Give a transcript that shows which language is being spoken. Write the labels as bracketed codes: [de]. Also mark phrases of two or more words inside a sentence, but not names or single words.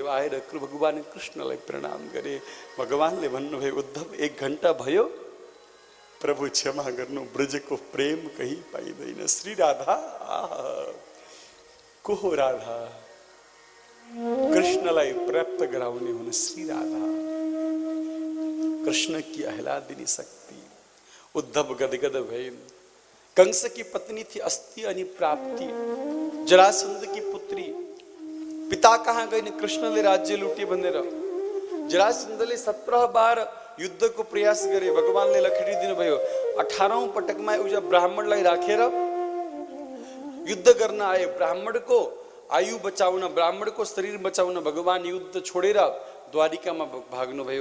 [ne] आएर भगवान कृष्णलाई प्रणाम गरे। भगवानले भन्नुभयो, उद्धव 1 घण्टा भयो, प्रभु क्षमा गर्नु, ब्रजको प्रेम कहीँ पाइँदैन। श्री राधा को हो? राधा कृष्णलाई प्राप्त गराउने हुन श्री राधा, [hi] कृष्ण की आह्लादिनी शक्ति। [ne] उद्धव गदगद भए। [hi] कंस की पत्नी थी अस्ति अनि प्राप्ति, जरासंध की पुत्री। [ne] पिता कहाँ गए? कृष्णले राज्य लुटे भनेर। जरासंधले 17 बार युद्धको प्रयास गरे। भगवानले लखेडी दिनुभयो। 18औं पटकमा एउटा ब्राह्मणलाई राखेर युद्ध गर्न आए। ब्राह्मणको आयु बचाउन, ब्राह्मणको शरीर बचाउन भगवान युद्ध छोडेर द्वारिकामा भाग्नुभयो।